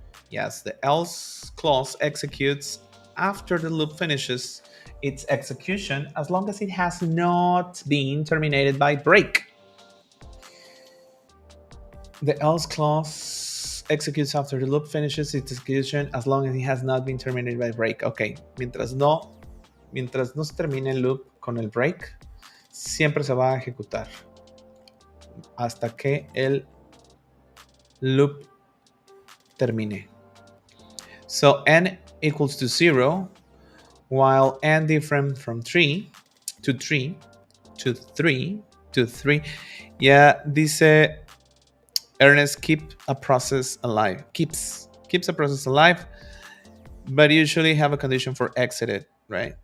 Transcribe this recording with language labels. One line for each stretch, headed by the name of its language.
English: Yes, the else clause executes after the loop finishes its execution as long as it has not been terminated by break. The else clause executes after the loop finishes its execution as long as it has not been terminated by break.
Spanish: Ok, mientras no se termine el loop con el break, siempre se va a ejecutar hasta que el loop termine.
English: So n equals to 0, while n different from 3 to 3 to 3 to 3. Yeah, dice Ernest, keep a process alive. Keeps a process alive, but usually have a condition for exited, right?